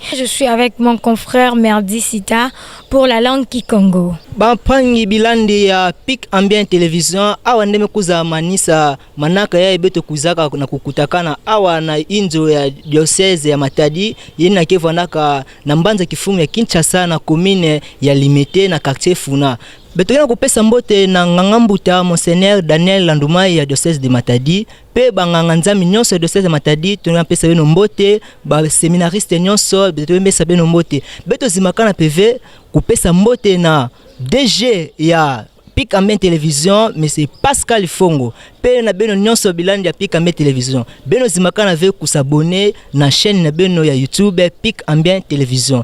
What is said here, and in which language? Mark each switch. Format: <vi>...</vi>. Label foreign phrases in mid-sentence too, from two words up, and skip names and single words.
<fr>Je suis avec mon confrère Merdi Sita pour la langue Kikongo.</fr> <kg>Bampangi bilandi ya Pic Ambient Television awa ndeme kuza manisa manaka ya ibeto kuzaka na kukutakana awa na inzo ya diocese ya Matadi yena kevanaka na mbanza kifumu ya Kinshasa na commune ya Limete na quartier Funa. Betokena kopesa mbote na ngangambuta Monseigneur Daniel Landoumaï ya</kg> <fr>diocese de Matadi</fr> <kg>pe banganga nzami nyonso ya</kg> <fr>diocese de Matadi</fr> <kg>tuna pesa beno mbote ba seminariste nyonso betokena pesa beno mbote beto zimakana PV kopesa mbote na DG ya Pic Ambient Television,</kg> <fr>mais c'est Pascal Fongo.</fr> <kg>Pe na beno nyonso bilandi ya Pic Ambient Television. Beno zimakana ve kusabone na chaîne na beno ya YouTube Pic Ambient Television.</kg>